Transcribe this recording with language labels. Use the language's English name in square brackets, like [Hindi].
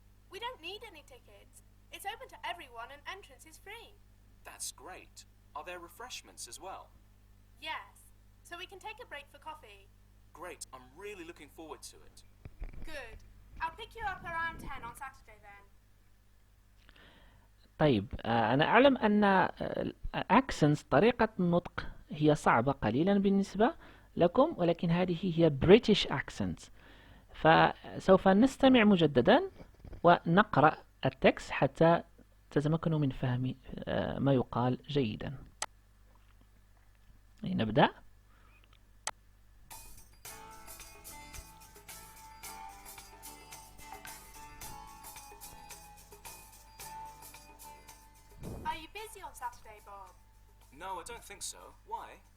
[English] We don't need any tickets. It's open to everyone and entrance is free. That's great. Are there refreshments as well? Yes. So we can take a break for coffee. Great, I'm really looking forward to it. Good. I'll pick you up around 10 on Saturday then. [Arabic] طيب أنا أعلم أن accents طريقة النطق هي صعبة قليلا بالنسبة لكم ولكن هذه هي British accent فسوف نستمع مجددا ونقرأ التكست حتى تتمكنوا من فهم ما يقال جيدا. نبدأ. [English] Are you busy on Saturday, Bob? No, I don't think so. Why?